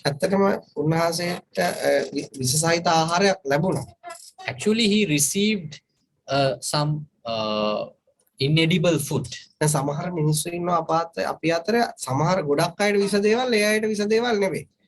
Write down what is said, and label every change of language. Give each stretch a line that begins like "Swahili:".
Sinhala: ඇත්තටම උන්වහන්සේට විශේෂයිත ආහාරයක් ලැබුණා.
English: Actually, he received some inedible food.
Sinhala: දැන් සමහර මිනිස්සු ඉන්නවා අපි අතර සමහර ගොඩක් අයට විස දේවල් ඒ අයට විස දේවල් නෙවෙයි.